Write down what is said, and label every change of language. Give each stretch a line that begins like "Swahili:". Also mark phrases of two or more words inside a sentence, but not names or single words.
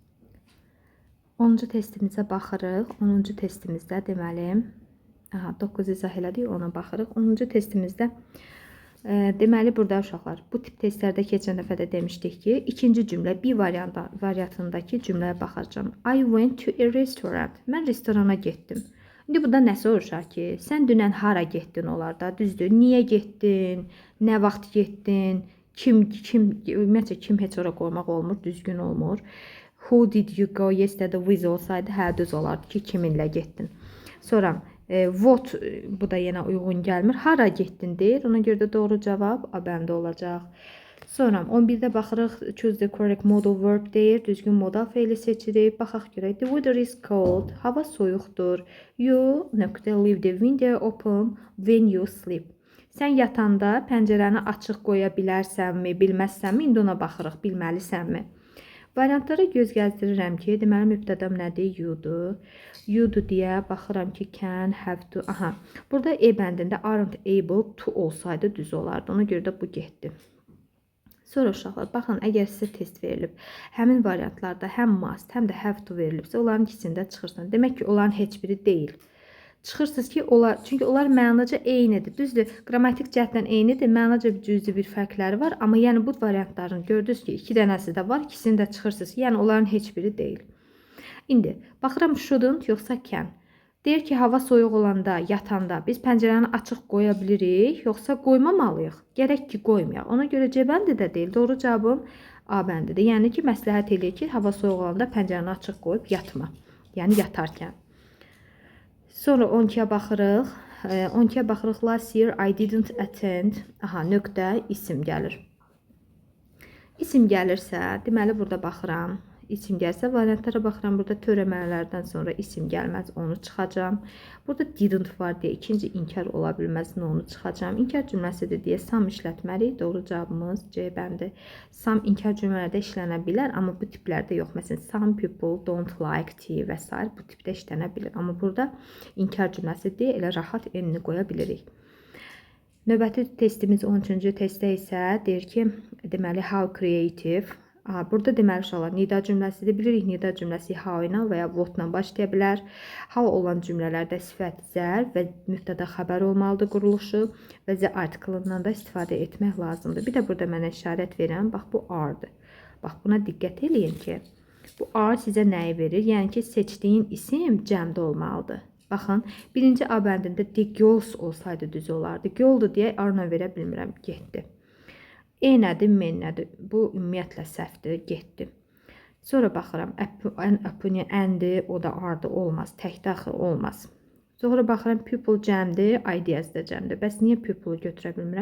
Azerbaijani: 10-cu testimizə baxırıq. 10-cu testimizdə deməli 9 izah elədik, ona baxırıq. 10-cu testimizdə deməli burada uşaqlar, bu tip testlərdə keçən dəfə də demişdik ki, ikinci cümlə B variantındakı cümləyə baxacağam.
English: I went to a restaurant.
Azerbaijani: Mən restorana getdim. İndi burada nə soruşar ki, sən dünən hara getdin olar da, düzdür? Niyə getdin? Nə vaxt getdin? Ümumiyyətlə kim heç ora qoymaq olmur, düzgün olmur.
English: Who did you go yesterday with
Azerbaijani: olsaydı, hə düz olardı ki, kiminlə getdin. Sonra what, bu da yenə uyğun gəlmir. Hara getdin deyir. Ona görə də doğru cavab A bəndi olacaq. Sonra 11-də baxırıq.
English: Choose the correct modal verb
Azerbaijani: deyir. Düzgün modal feili seçirik. Baxaq görək.
English: The weather is cold.
Azerbaijani: Hava soyuqdur.
English: You leave the window open when you sleep.
Azerbaijani: Sən yatanda pəncərəni açıq qoya bilərsənmi, bilməzsənmi? İndi ona baxırıq. Bilməlisənmi? Variantlara göz gəzdirirəm ki, deməli mübtədam nədir? You'dur. You'dur deyə baxıram ki,
English: can, have to.
Azerbaijani: Burada E bəndində
English: aren't able to
Azerbaijani: olsaydı düz olardı. Ona görə də bu getdi. Sonra uşaqlar, baxın, əgər sizə test verilib, həmin variantlarda həm must, həm də
English: have to
Azerbaijani: verilibsə, onların ikisində çıxırsan. Demək ki, onların heç biri deyil. Çıxırsınız ki, çünki onlar mənaca eynidir. Düzdür, qrammatik cəhətdən eynidir, mənaca cüzi bir fərqləri var. Amma yəni bu variantların gördünüz ki, iki dənəsi də var, ikisini də çıxırsınız. Yəni onların heç biri deyil. İndi baxıram shouldn't yoxsa can. Deyir ki, hava soyuq olanda, yatanda biz pəncərəni açıq qoya bilirik, yoxsa qoymamalıyıq. Gərək ki, qoymayaq. Ona görə C bəndi də deyil. Doğru cavabım A bəndidir. Yəni ki, məsləhət eləyir ki, hava soyuq olanda pəncərəni açıq qoyub yatma. Yəni yatarkən. Sonra 12-yə baxırıq. 12-yə baxırıq.
English: Last year I didn't attend.
Azerbaijani: Nöqtə isim gəlir. İsim gəlirsə, deməli burada baxıram. İsim gəlsə, variantlara baxıram. Burada törəmələrdən sonra isim gəlməz, onu çıxacam. Burada didn't var deyə ikinci inkar ola bilməz, onu çıxacam. İnkar cümləsidir deyə sam işlətmərik. Doğru cavabımız C bəndi. Sam inkar cümlələrdə işlənə bilər, amma bu tiplərdə yox. Məsələn,
English: some people don't like tea
Azerbaijani: və s. bu tipdə işlənə bilir. Amma burada inkar cümləsi deyə elə rahat enini qoya bilirik. Növbəti testimiz 13-cü testdə isə deyir ki, deməli,
English: how creative.
Azerbaijani: Burada deməli uşaqlar, nida cümləsidir. Bilirik, nida cümləsi how ilə və ya what ilə başlaya bilər. How olan cümlələrdə sifət zərf və mübtəda xəbər olmalıdır quruluşu və z artiklından da istifadə etmək lazımdır. Bir də burada mənə işarət verirəm. Bax, bu are-dır. Bax, buna diqqət eləyin ki, bu are sizə nəyi verir? Yəni ki, seçdiyin isim cəmdə olmalıdır. Baxın, birinci A bəndində
English: the girls
Azerbaijani: olsaydı düz olardı. Girl-dur deyə are-la verə bilmirəm, getdi. E nədir, men nədir? Bu ümumiyyətlə səhvdir, getdi. Sonra baxıram, əndir, o da ardı olmaz, tək daxil olmaz. Sonra baxıram pupil cəmdir, ideas da cəmdir. Bəs niyə pupil götürə bilmirəm?